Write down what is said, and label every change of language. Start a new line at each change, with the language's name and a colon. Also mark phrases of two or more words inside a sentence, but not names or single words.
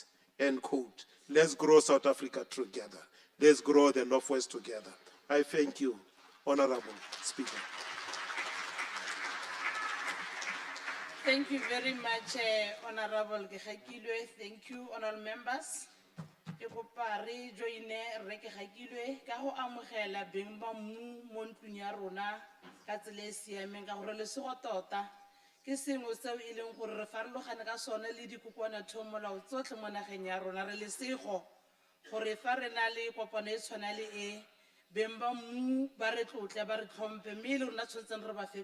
English: End quote. Let's grow South Africa together. Let's grow the Northwest together. I thank you, Honorable Speaker. Thank you very much, Honorable Gekakilwe. Thank you, honorable members.
Tswana: Ke kopa re joine re Gekakilwe ka go amogela beng ba mmu mo ntlong ya rona ka tsela e siameng ka gore lesego tota ke sengwe seo e leng gore re farologane ka sone le dikokwanathomolao tsotlhe mo nageng ya rona. Re lesego gore fa re na le kopano e tshwana le e, beng ba mmu ba re tlotle ba re tlhompe, mme le rona tshwantseng re